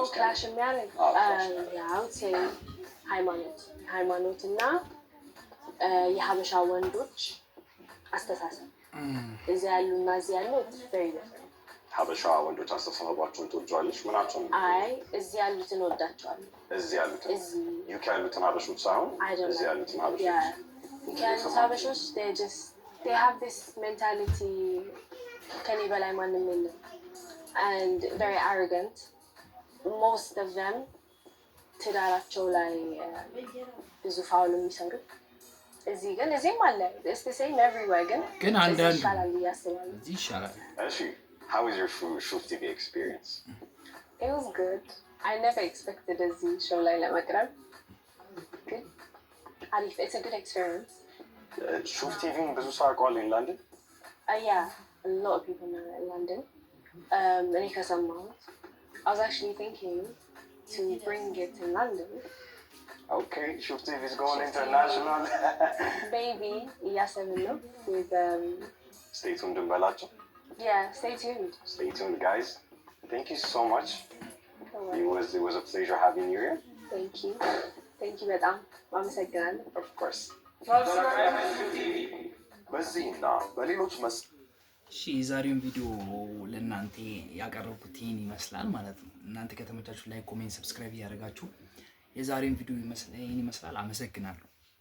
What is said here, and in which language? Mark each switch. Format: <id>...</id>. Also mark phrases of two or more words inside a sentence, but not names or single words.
<am>ክላሽ የሚያደርግ ሃይማኖት እና የሀበሻ ወንዶች አስተሳሰብ እዚህ ያሉ እና እዚህ ያሉ ሀበሻ ወንዶች አስተሳሰባቸውን ትወጂዋለሽ? ምናቸው ነው? አይ እዚህ ያሉትን ወዳቸዋለሁ። እዚህ ያሉትን ዩኬ ያሉትን ሀበሾች ሳይሆን እዚህ ያሉትን ሀበሾች ዩኬ ያሉት ሀበሾች</am> <en>they have this mentality</en> <am>ከኔ በላይ ማንም የለም</am> <en>and very arrogant. Most of them</en> <am>ትዳራቸው ላይ ብዙ ፋውል የሚሰሩ እዚህ ግን እዚህም አለ</am> <en>it's the same everywhere</en> <am>ግን አንዳንድ ይሻላል ያስባሉ። እዚህ ይሻላል።</am> <en>እሺ how was your Shuf TV experience? It was good. I never expected</en> <am>እዚህ show ላይ ለመቅረብ ግን አሪፍ</am> <en>it's a good experience.</en> <am>Shuf TV ብዙ ሰው ያውቀዋል</am> <en>in London? Yeah, a lot of people know in London.</en> <am>እኔ ከሰማሁት</am> <en>I was actually thinking to bring it in London. Okay, Shuf TV is going international. Baby,</en> <am>እያሰብን ነው with</am> <en>Stay tuned እንበላቸው. Yeah, stay tuned. Stay tuned, guys. Thank you so much. It was a pleasure having you here. Thank you</en> <am>በጣም አመሰግናለሁ።</am> <en>Of course.</en> <am>በዚህና በሌሎች እሺ የዛሬውን ቪዲዮ ለእናንተ ያቀረብኩት ይህን ይመስላል ማለት ነው። እናንተ ከተመቻችሁ ላይክ፣ ኮሜንት፣ ሰብስክራይብ እያደረጋችሁ የዛሬውን ቪዲዮ ይህን ይመስላል። አመሰግናለሁ።</am>